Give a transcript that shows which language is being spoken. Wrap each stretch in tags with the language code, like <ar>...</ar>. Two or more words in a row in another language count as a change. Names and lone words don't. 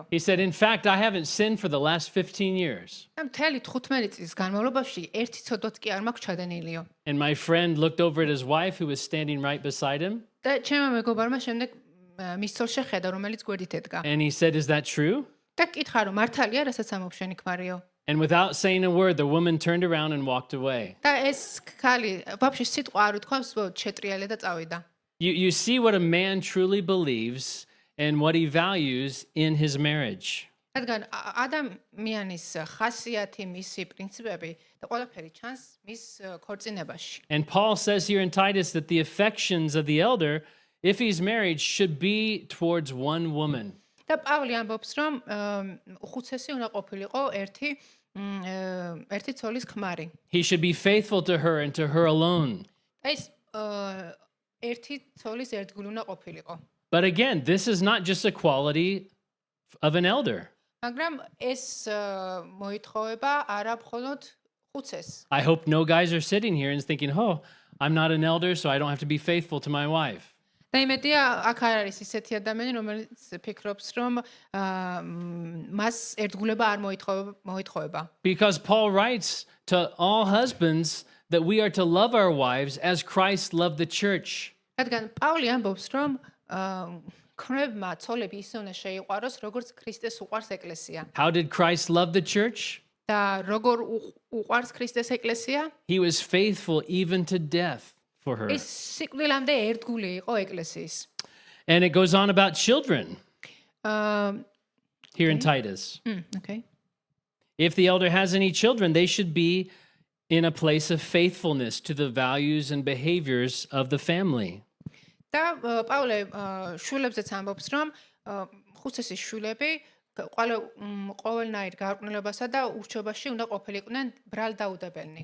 <en>He said, in fact, I haven't sinned for the last 15 years.</en> <ka>და მთელი 15 წლის განმავლობაში ერთი ცოდვაც კი არ მაქვს ჩადენილიო.</ka> <en>And my friend looked over at his wife who was standing right beside him.</en> <ka>და ჩემმა მეგობარმა შემდეგ მის ცოლს შეხედა, რომელიც გვერდით ედგა.</ka> <en>And he said, is that true?</en> <ka>და კითხა, რომ მართალია, რასაც ამბობ შენი ქმარიო.</ka> <en>And without saying a word, the woman turned around and walked away.</en> <ka>და ეს ქალი ვაფშე სიტყვა არ უთქვამს, შეტრიალე და წავიდა.</ka> <en>You see what a man truly believes and what he values in his marriage.</en> <ka>რადგან ადამიანის ხასიათი, მისი პრინციპები და ყველაფერი ჩანს მის ქორწინებაში.</ka> <en>And Paul says here in Titus that the affections of the elder, if he's married, should be towards one woman.</en> <ka>და პავლე ამბობს, რომ უხუცესი უნდა ყოფილიყო ერთი ერთი ცოლის ქმარი.</ka> <en>He should be faithful to her and to her alone.</en> <ka>და ის ერთი ცოლის ერთგული უნდა ყოფილიყო.</ka> <en>But again, this is not just a quality of an elder.</en> <ka>მაგრამ ეს მოითხოვება არა მხოლოდ ხუცეს.</ka> <en>I hope no guys are sitting here and thinking, oh, I'm not an elder, so I don't have to be faithful to my wife.</en> <ka>და იმედია აქ არ არის ისეთი ადამიანი, რომელიც ფიქრობს, რომ მას ერთგულება არ მოითხოვება.</ka> <en>Because Paul writes to all husbands that we are to love our wives as Christ loved the church.</en> <ka>რადგან პავლე ამბობს, რომ ქმრებმა ცოლები ისე უნდა შეიყვაროს, როგორც ქრისტეს უყვარს ეკლესია.</ka> <en>How did Christ love the church?</en> <ka>და როგორ უყვარს ქრისტეს ეკლესია?</ka> <en>He was faithful even to death for her.</en> <ka>ის სიკვდილამდე ერთგული იყო ეკლესიის.</ka> <en>And it goes on about children here in Titus. Okay. If the elder has any children, they should be in a place of faithfulness to the values and behaviors of the family.</en> <ka>და პავლე შულებზეც ამბობს, რომ ხუცესის შულები ყოველნაირ გარყვნილებასა და ურჩეობაში უნდა ყოფილიყვნენ ბრალდაუდებელნი.</ka>